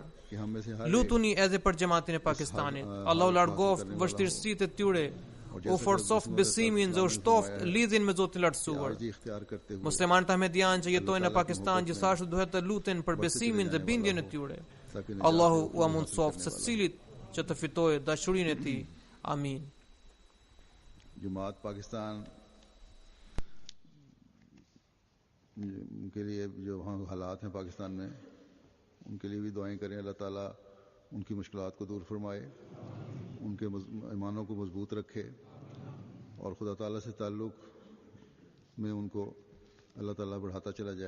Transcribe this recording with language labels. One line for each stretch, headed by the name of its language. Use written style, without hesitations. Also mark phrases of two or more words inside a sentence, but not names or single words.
Albanian: Lutuni edhe për xhamatin e Pakistanit. Allahu largoft vështirësitë e tyre, u forcoft besimin dhe u shtoft lidhjen me Zotin e lartësuar. Muslimanët ahmedian që jetojnë në Pakistan gjithashtu duhet të luten për besimin dhe bindjen e tyre. Allahu u mundsoft secilit që të fitojë dashurinë e tij. Amin.
Urdu: جماعت پاکستان ان کے لیے جو وہاں حالات ہیں پاکستان میں ان کے لیے بھی دعائیں کریں. اللہ تعالیٰ ان کی مشکلات کو دور فرمائے، ان کے ایمانوں کو مضبوط رکھے اور خدا تعالیٰ سے تعلق میں ان کو اللہ تعالیٰ بڑھاتا چلا جائے.